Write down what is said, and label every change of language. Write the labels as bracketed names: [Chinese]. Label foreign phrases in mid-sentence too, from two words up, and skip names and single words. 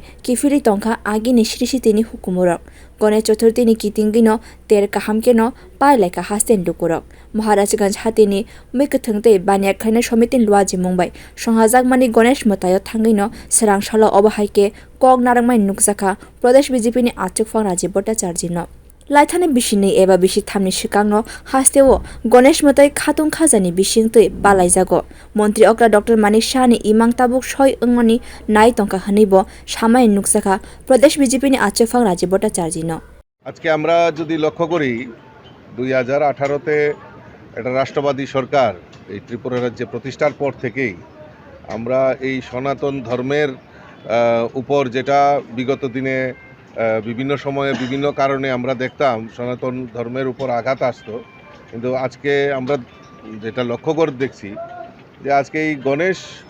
[Kok Borok] kifiri tongkha agi ni srisitini hukumurok Ganesh Chaturthi ni kitingino ter kahamkeno paileka hasten lukurok Maharajganj hatini mekathangte banya khaina somitin luaji mungbai songhajak mani Ganesh matayo thangino serang shala obahaike kok narangmai nukjaka Pradesh BJP ni achukphang Rajiv Bhattacharya no Laithani bisini eba bisi thamni sikangno hasteo Ganesh matai khatung khajani bisingtui balaijago Mantri Okra Dr. Manik Shah ni imang tabuk soi ongoni nai tongka hanibo samai nukjaka Pradesh BJP ni achukphang Rajiv Bhattacharya no [Bangla] আজকে আমরা যদি লক্ষ্য করি 2018 তে একটা রাষ্ট্রবাদী সরকার এই ত্রিপুরা রাজ্যে প্রতিষ্ঠার পর থেকেই আমরা এই সনাতন ধর্মের উপর যেটা বিগত দিনে বিভিন্ন সময়ে বিভিন্ন কারণে আমরা দেখতাম সনাতন ধর্মের উপর আঘাত আসতো কিন্তু আজকে আমরা যেটা লক্ষ্য করে দেখছি যে আজকে এই গণেশ